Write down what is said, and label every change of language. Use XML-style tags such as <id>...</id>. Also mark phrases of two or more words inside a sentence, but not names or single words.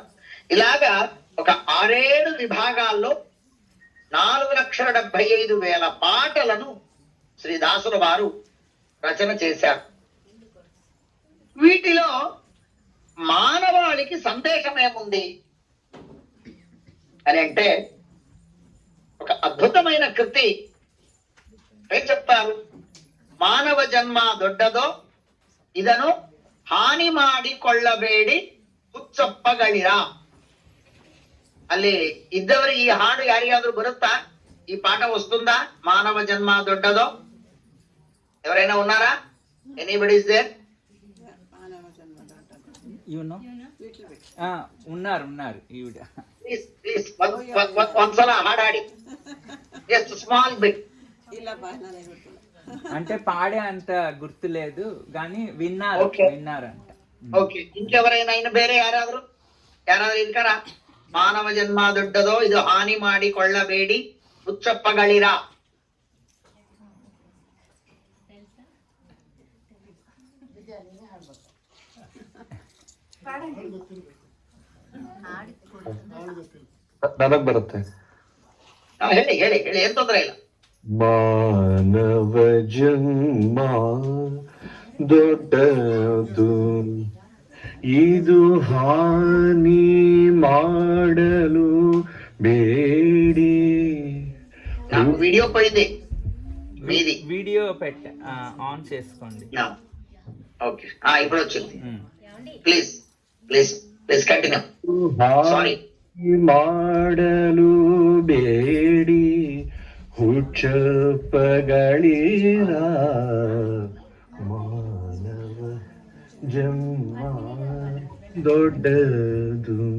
<te>ఇలాగా ఒక 6-7 విభాగాల్లో 4,75,000 పాటలను శ్రీ దాసుల వారు రచన చేశారు. వీటిలో మానవాళికి సందేశం ఏముంది అని అంటే ఒక అద్భుతమైన కృతి ఏం చెప్తారు?</te> <kn>ಮಾನವ ಜನ್ಮ ದೊಡ್ಡದೋ ಇದನ್ನು ಹಾನಿ ಮಾಡಿಕೊಳ್ಳಬೇಡಿ ಹುಚ್ಚಪ್ಪಗಳಿರಾ. ಅಲ್ಲಿ ಇದ್ದವರು ಈ ಹಾಡು ಯಾರಿಗಾದ್ರೂ ಬರುತ್ತಾ?</kn> <te>ఈ పాట వస్తుందా?</te> <kn>ಮಾನವ ಜನ್ಮ ದೊಡ್ಡದೋ.</kn> <te>ఎవరైనా ఉన్నారా?</te> <en>anybody is there?</en> <te>ఉన్నారు ఈవిడ.</te> <kn>ప్లీజ్ ಒಂದ್ಸಲ ಹಾಡಾಡಿ,</kn> <en>just small bit.</en> <te>అంటే పాడే అంత గుర్తులేదు కానీ విన్నారంట. ఓకే, ఇంకెవరైనా</te> <kn>ಬೇರೆ ಯಾರಾದ್ರೂ ಇನ್ಕರ? ಮಾನವ ಜನ್ಮ ದೊಡ್ಡದೋ ಇದು ಹಾನಿ ಮಾಡಿಕೊಳ್ಳಬೇಡಿ ಹುಚ್ಚಪ್ಪಗಳಿರಾ. ನನಗ್ ಬರುತ್ತೆ. ಹೇಳಿ ಹೇಳಿ ಹೇಳಿ, ಏನ್ ತೊಂದ್ರೆ ಇಲ್ಲ. ಮಾನವ ಜನ್ಮ ದೊಡ್ಡದು, ಇದು ಹಾನಿ ಮಾಡಲು ಬೇಡಿ.</kn> <te>నాకు వీడియో పోయింది మీది.</te> <en>video on</en> <te>చేసుకోండి. ఓకే, ఇప్పుడు వచ్చింది.</te> <en>please please please continue.</en> <te>సారీ.</te> <kn>ಮಾಡಲು ಬೇಡಿ ಹುಚ್ಚಪ್ಪಗಳಿರ, ಮಾನವ ಜನ್ಮ ದೊಡ್ಡದು.</kn>